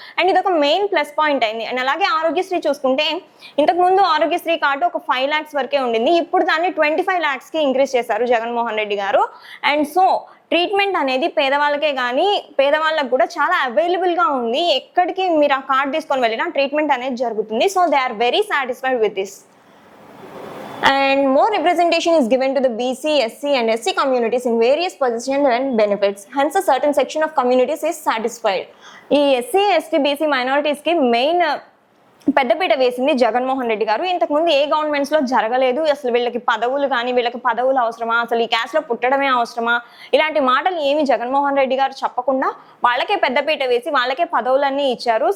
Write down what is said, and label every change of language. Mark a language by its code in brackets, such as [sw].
[te] And ఇది ఒక main plus point అయింది. అండ్ అలాగే ఆరోగ్యశ్రీ చూసుకుంటే ఇంతకుముందు ఆరోగ్యశ్రీ కార్డు ఒక 5 lakhs వరకే ఉండింది. ఇప్పుడు దాన్ని 25 lakhsకి ఇంక్రీజ్ చేశారు జగన్మోహన్ రెడ్డి గారు. అండ్ సో ట్రీట్మెంట్ అనేది పేదవాళ్ళకే కానీ పేదవాళ్ళకు కూడా చాలా అవైలబుల్గా ఉంది. ఎక్కడికి మీరు ఆ కార్డు తీసుకొని వెళ్ళినా ట్రీట్మెంట్ అనేది జరుగుతుంది. [en] So they are very satisfied with this. And more representation is given to the BC, SC and SC communities in various positions and benefits. Hence a certain section of communities is satisfied. [te] ఈ SC, ST, BC minorities కి main పెద్దపీట వేసింది జగన్మోహన్ రెడ్డి గారు. ఇంతకుముందు ఏ గవర్నమెంట్స్లో జరగలేదు. అసలు వీళ్ళకి పదవులు కానీ వీళ్ళకి పదవులు అవసరమా, అసలు ఈ క్యాస్ట్లో పుట్టడమే అవసరమా, ఇలాంటి మాటలు ఏమి జగన్మోహన్ రెడ్డి గారు చెప్పకుండా వాళ్ళకే పెద్దపీట వేసి వాళ్ళకే పదవులన్నీ ఇచ్చారు.